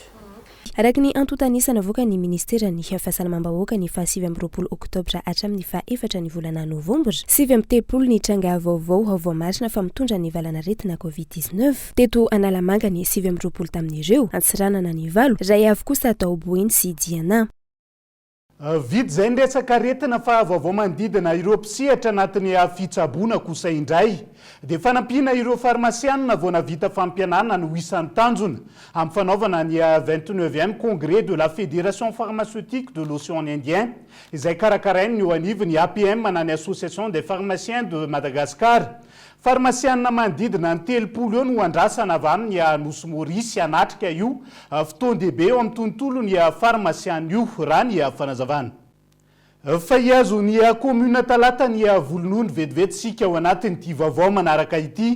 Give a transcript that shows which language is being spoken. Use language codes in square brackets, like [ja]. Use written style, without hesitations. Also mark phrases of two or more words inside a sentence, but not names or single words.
[mg] Araka ny antotanisa navoaka ny ministeran'ny fahasalamam-bahoaka ny 7 oktobra hatramin'ny 4 ny volana novambra, 7 ny tranga vaovao voamarina fa mitondra ny valanaretina Covid-19 teto Analamanga ny 7 tamin'ireo, Antsiranana ny 8, Ray avy kosa tao Boeny sy Diana. Vidy izay ndresaka aretina fa vaovao manodidina ireo mpisehatra anatin'ny fitsaboana kosa indray. Dia fanampiana ireo farmasianina vao navita fampianana no isan'ny tanjona amin'ny fanaovana ny 29e congrès de la Fédération pharmaceutique de l'Océan Indien izay karakarainy eo anivon'ny APM na ny Association des pharmaciens de Madagascar. Farmasianina manodidina ny 30 eo no andrasana avy amin'ny Nosy Maurice anatrika io fotoan-dehibe eo amin'ny tontolon'ny farmasiana io raha ny fanazavana. Fa hiazo ny commune talata ny volonondry vetivetsika ao anatin'ity vaovao manaraka ity.